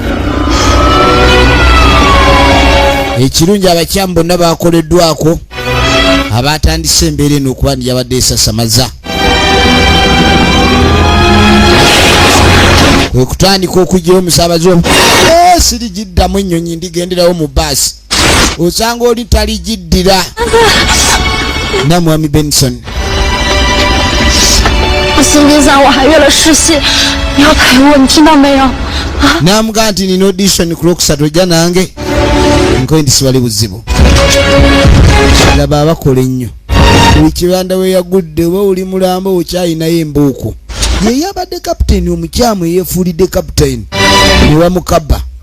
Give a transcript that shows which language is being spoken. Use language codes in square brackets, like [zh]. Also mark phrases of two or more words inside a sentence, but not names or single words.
[lg] ekirungi abakyamu bonna bakoleddwako abatandise embeera eno okuba ndi yabadde esasamaza kwe kutandika okugyayo omusaabazi omu sirigiddamu ennyonyi ndigenderawo mu baasi osanga oli taligiddira namwami Benson [zh] 星期三我还约了试戏，你要陪我，你听到没有？ [lg] namugaa nti nina audition ku lwokusatu ojja nange nkoye nti siwali buzibu laba abakola ennyo buli kibanda we yagudde oba oli mulambo okyayinayo embuuku ye yabadde kapitaini omukyamu eyeefuulidde kapitaini ne bamukaba